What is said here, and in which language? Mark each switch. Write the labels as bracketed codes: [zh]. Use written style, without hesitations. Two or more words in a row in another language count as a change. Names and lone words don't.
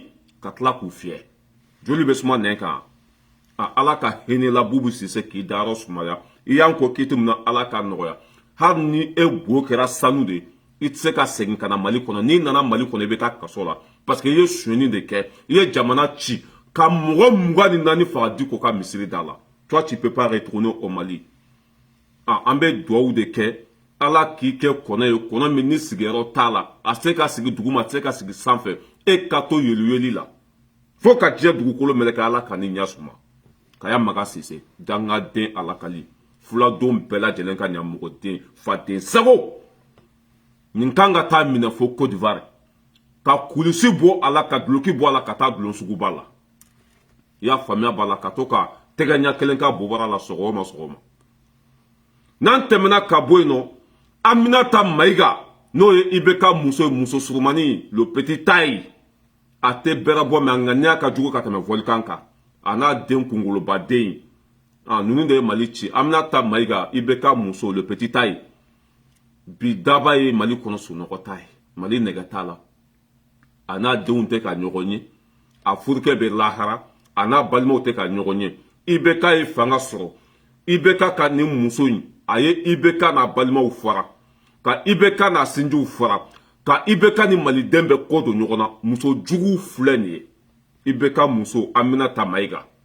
[bm] ka tila k'u fiyɛ joli bɛ suma nɛn kan ala ka hinɛla Boubou Cissé k'i dayɔrɔ sumaya i y'an kɔ k'i tɛ mun na ala ka nɔgɔya hali ni e go kɛra sanu de i tɛ se ka segin ka na Mali kɔnɔ n'i nana Mali kɔnɔ i bɛ taa kaso la parce que i ye suɲɛni de kɛ i ye jamana ci ka mɔgɔ 24 faga Diko ka misiri da la [fr] toi tu peux pas retourner au Mali [bm] an bɛ dugawu de kɛ ala k'i kɛ kɔnɔ ye kɔnɔ min ni sigiyɔrɔ t'a la a se ka sigi duguma a se ka sigi sanfɛ e ka to yeli la fo ka diɲɛ dugukolo mɛlɛkɛ ala ka ni ɲɛ suma Kaya Magan Cissé dangaden alakali fuladon bɛɛ lajɛlen ka ɲamɔgɔden faden sago nin kan ka taa minɛ fo Côte d'Ivoire ka kulisi bɔ a la ka duloki bɔ a la ka taa dulon suguba la i y'a faamuya b'a la ka to ka tɛgɛ ɲɛ kelen ka bobara la sɔgɔma sɔgɔma n'an tɛmɛna ka bɔ yen nɔ Aminata Maïga n'o ye IBK muso surumani [fr] le petit taille [bm] a tɛ bɛrɛ bɔ mɛ a ŋaniya ka jugu ka tɛmɛ volcan kan a n'a den kunkolobaden ninnu de ye Mali ci Aminata Maïga IBK muso [fr] le petit taille [bm] bi daba ye Mali kɔnɔ sunɔgɔ ta ye Mali nɛgɛ t'a la a n'a denw tɛ ka ɲɔgɔn ye a furukɛ bɛ lahara a n'a balimaw tɛ ka ɲɔgɔn ye IBK ye fanga sɔrɔ IBK ka nin muso in a ye IBK n'a balimaw fara ka IBK n'a sinjiw fara ka IBK ni maliden bɛ kɔ don ɲɔgɔn na muso jugu filɛ nin ye IBK muso Aminata Maïga